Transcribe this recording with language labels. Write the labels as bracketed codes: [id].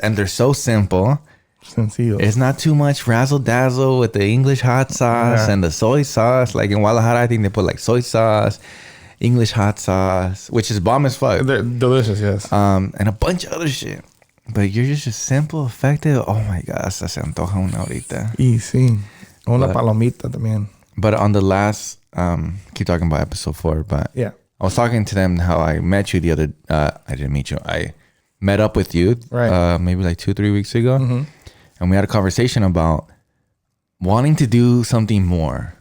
[en] And they're so simple. [es] Sencillo. [en] It's not too much razzle dazzle with the English hot sauce and the soy sauce. Like in Guadalajara, I think they put like soy sauce, English hot sauce, which is bomb as fuck. They're delicious, yes. And a bunch of other shit. But you're just simple, effective. Oh my God, [es] hasta se antoja una ahorita. Y sí. Una palomita también. [en] But on the last, keep talking about episode 4, but yeah, I was talking to them how I met you the other, I didn't meet you. I met up with you maybe like 2-3 weeks ago. Mm-hmm. And we had a conversation about wanting to do something more.